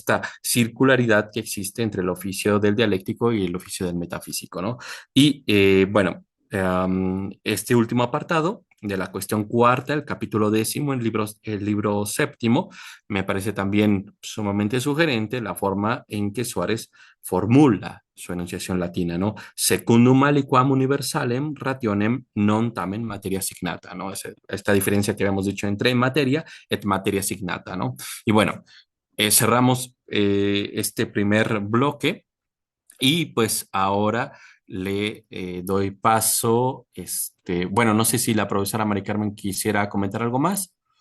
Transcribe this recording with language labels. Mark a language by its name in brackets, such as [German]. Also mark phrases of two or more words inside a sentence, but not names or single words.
[Spanish] Esta circularidad que existe entre el oficio del dialéctico y el oficio del metafísico, ¿no? Y bueno, este último apartado de la cuestión cuarta, el capítulo décimo, el libro séptimo, me parece también sumamente sugerente la forma en que Suárez formula su enunciación latina, ¿no? [Latin] Secundum aliquam universalem rationem non tamen materia signata, [Spanish] ¿no? Esta diferencia que habíamos dicho entre [Latin] materia et materia signata, [Spanish] ¿no? Y bueno, cerramos este primer bloque y pues ahora le doy paso, bueno, no sé si la profesora Mari Carmen quisiera comentar algo más.